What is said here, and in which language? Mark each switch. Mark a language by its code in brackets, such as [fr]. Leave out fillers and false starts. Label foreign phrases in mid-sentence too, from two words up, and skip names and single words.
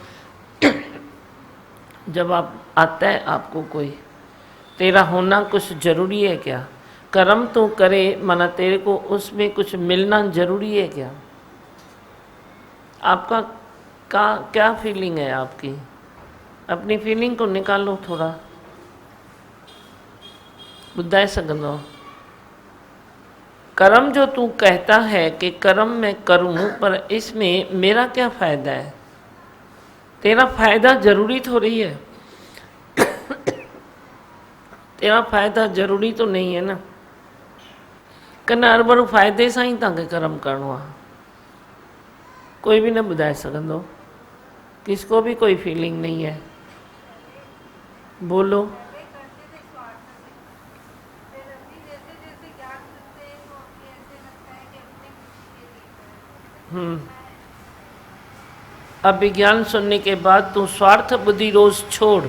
[hi] जब आप आता है आपको कोई, तेरा होना कुछ ज़रूरी है क्या? कर्म तो करे, माना तेरे को उसमें कुछ मिलना ज़रूरी है क्या? आपका क्या फीलिंग है आपकी? अपनी फीलिंग को निकालो थोड़ा, [sd] ॿुधाए सघंदो? [hi] कर्म जो तू कहता है कि कर्म मैं करूं, पर इसमें मेरा क्या फ़ायदा है? तेरा फ़ायदा ज़रूरी थोड़ी है। तेरा फ़ायदा ज़रूरी तो नहीं है ना। [sd] कन्ना हर बार फ़ाइदे सां ही तव्हांखे कर्म करिणो आहे। कोई भी न ॿुधाए सघंदो, [hi] किसको भी कोई फीलिंग नहीं है। बोलो। अब विज्ञान सुनने के बाद तू स्वार्थ बुद्धि रोज छोड़।